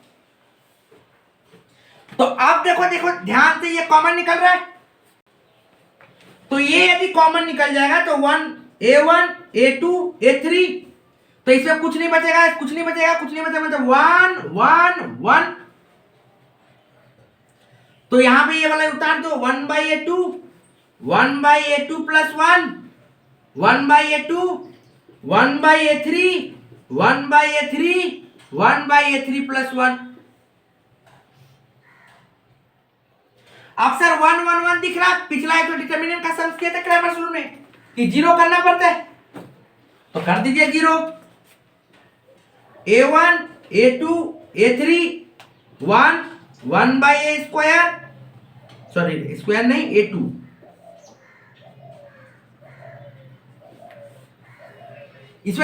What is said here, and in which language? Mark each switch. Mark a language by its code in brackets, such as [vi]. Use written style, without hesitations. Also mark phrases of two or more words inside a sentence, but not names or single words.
[hi] तो अब देखो ध्यान से, ये कॉमन निकल रहा है, तो ये यदि कॉमन निकल जाएगा तो a1, a2, a3, तो इसमें कुछ नहीं बचेगा, मतलब 1 1 1, तो यहां पे ये वाला उतार दो, 1/a2, 1/a2 प्लस 1, 1/a2, 1/a3, 1/a3, 1/a3 प्लस 1। अब सर 1 1 1 दिख रहा, पिछला एक तो डिटरमिनेंट का सम्स किया था [en] Cramer rule [hi] में कि 0 करना पड़ता है, तो कर दीजिए 0। a1, a2, a3, 1 1/a², [en] sorry square [hi] नहीं, a2, इसमें